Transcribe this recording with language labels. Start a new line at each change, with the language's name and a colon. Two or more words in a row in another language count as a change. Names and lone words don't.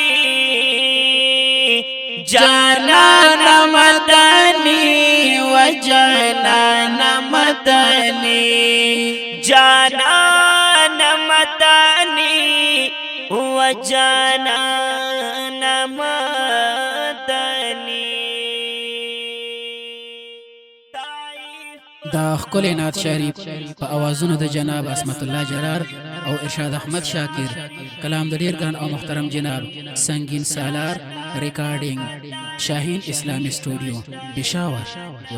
Pashto: جانان مدنی و جانان مدنی جانان مدنی و جانان مدنی دا ښکلی نعت شریف په اوازونو د جناب عصمت الله جرار او ارشاد احمد شاکر، کلام د ډیر ګران او محترم جناب سنگین سالار، ریکارډینګ شاهین اسلامي سټوډیو پېښور.